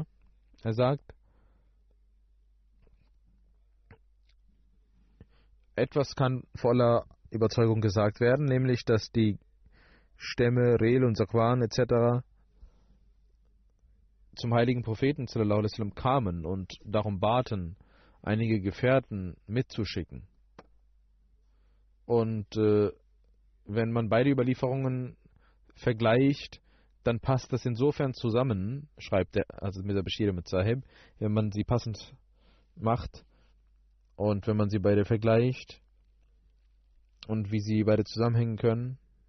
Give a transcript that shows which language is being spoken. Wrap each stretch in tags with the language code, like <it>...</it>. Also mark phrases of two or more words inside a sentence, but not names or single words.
<de>Er sagt, etwas kann voller Überzeugung gesagt werden, nämlich, dass die Stämme Rel und Sakwan etc. zum heiligen Propheten</de> <ar>صلى الله عليه وسلم</ar> <de>kamen und darum baten, einige Gefährten mitzuschicken. Und wenn man beide Überlieferungen vergleicht, dann passt das insofern zusammen, schreibt der Mirza Bashir Ahmad Sahib, wenn man sie passend macht und wenn man sie beide vergleicht und wie sie beide zusammenhängen können,</de>